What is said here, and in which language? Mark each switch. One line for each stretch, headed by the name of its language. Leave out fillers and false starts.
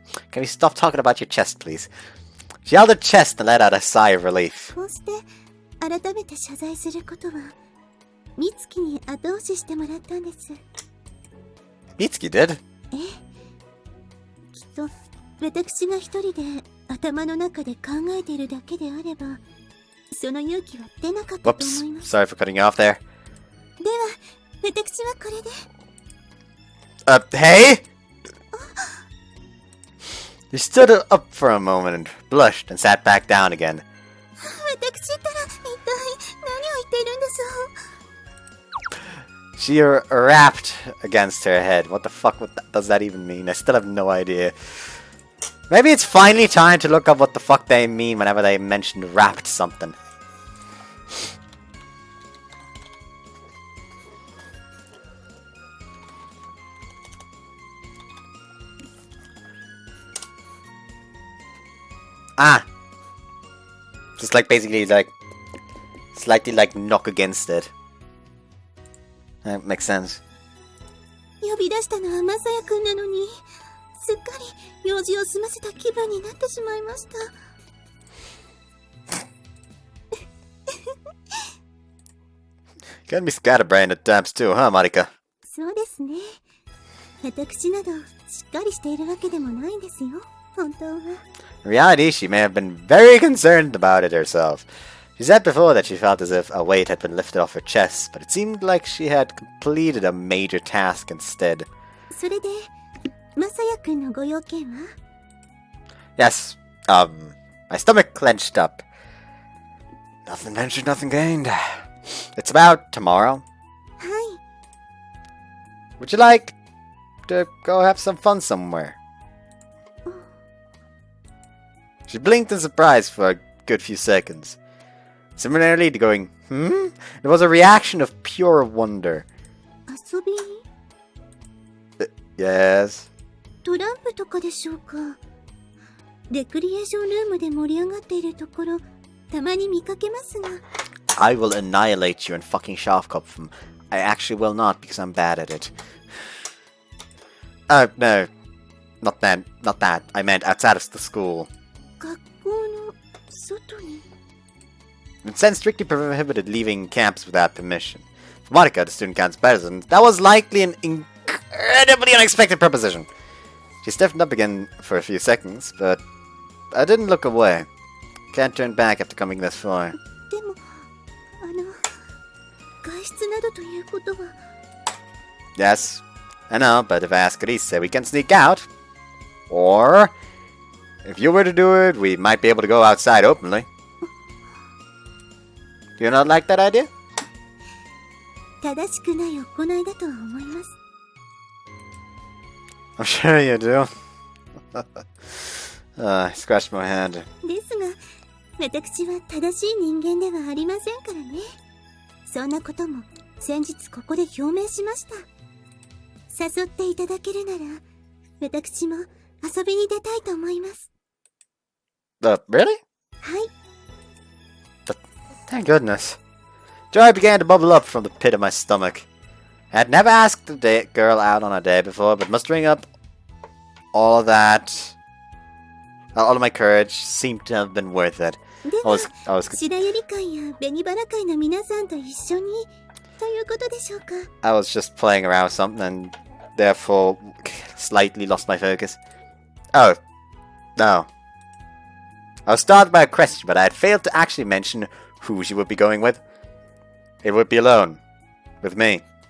English: Can we stop talking about your chest, please? She held her chest and let out a sigh of relief.
Japanese: 改めて謝罪することは、美月に後押ししてもらったんです。
English: 美月 did?
Japanese: ええ。きっと、私が一人で頭の中で考えているだけであれば、その勇気は出なかったと思います。
English: Sorry for cutting you off there.
Japanese: では、私はこれで。
English: Hey? You stood up for a moment and blushed and sat back down again.
Japanese: 私ったら一体何を言っているんです？
English: She rapped against her head. What the fuck does that even mean? I still have no idea. Maybe it's finally time to look up what the fuck they mean whenever they mention rapped something. Ah! Just like basically like slightly like knock against it. That makes sense.
Japanese: 呼び出したのはマサヤくんなのに、すっかり用事を済ませた気分になってしまいました。
English: Can be scatterbrained at times too, huh, Marika?
Japanese: そうですね。私などしっかりしているわけでもないんですよ。本当は。
English: In reality, she may have been very concerned about it herself. She said before that she felt as if a weight had been lifted off her chest, but it seemed like she had completed a major task instead.
Japanese: それで、マサヤくんのご用件は？
English: Yes, my stomach clenched up. Nothing ventured, nothing gained. It's about tomorrow.
Japanese: はい。
English: Would you like to go have some fun somewhere? She blinked in surprise for a good few seconds. Similarly to going, It was a reaction of pure wonder.
Japanese: 遊び？
English: Yes.
Japanese: トランプとかでしょうか。レクリエーションルームで盛り上がっているところ、たまに見かけますが。
English: I will annihilate you and fucking Schafkopf. I actually will not because I'm bad at it. No. Not that. I meant outside of the school.
Japanese: 学校の外に。
English: It said strictly prohibited leaving campus without permission. For Marika, the student council president, that was likely an incredibly unexpected proposition. She stiffened up again for a few seconds, but I didn't look away. Can't turn back after coming this far.
Japanese: でも、外出などということは。
English: Yes, I know, but if I ask Elise, we can sneak out. Or, if you were to do it, we might be able to go outside openly. Do you not like that idea?
Japanese: 正しくない行いだとは思います。
English: I'm sure you do. I scratched my hand.
Japanese: ですが、私は正しい人間ではありませんからね。そんなことも先日ここで表明しました。誘っていただけるなら、私も遊びに出たいと思います。
English: Really?
Japanese: はい。
English: Thank goodness. Joy began to bubble up from the pit of my stomach. I had never asked a girl out on a date before, but mustering up all of that, all of my courage seemed to have been worth it.
Japanese: では、白百合会や紅花会の皆さんと一緒にということでしょうか。
English: I was just playing around with something and therefore slightly lost my focus. Oh, no. I was startled by a question, but I had failed to actually mention who she would be going with. It would be alone. With me.